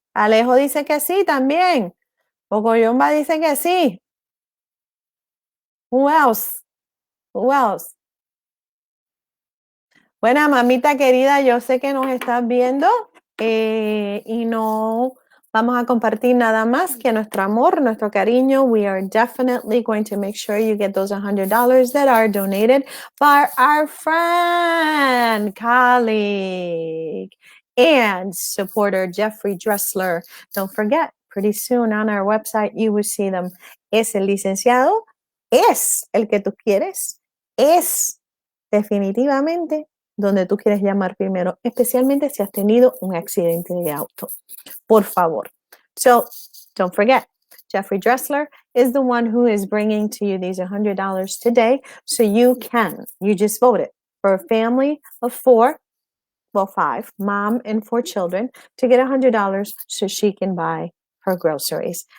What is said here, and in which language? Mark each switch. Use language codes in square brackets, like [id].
[es] Alejo dice que sí también. Pocoyomba dice que sí. [en] Who else? [es] Bueno, mamita querida, yo sé que nos estás viendo y no vamos a compartir nada más que nuestro amor, nuestro cariño. [en] We are definitely going to make sure you get those $100 that are donated by our friend, colleague, and supporter Jeffrey Dressler. Don't forget, pretty soon on our website, you will see them. [es] Es el licenciado, es el que tú quieres, es definitivamente donde tú quieres llamar primero, especialmente si has tenido un accidente de auto. Por favor. [en] So don't forget, Jeffrey Dressler is the one who is bringing to you these $100 today. So you just voted for a family of 5, mom and 4 children, to get $100 so she can buy her groceries.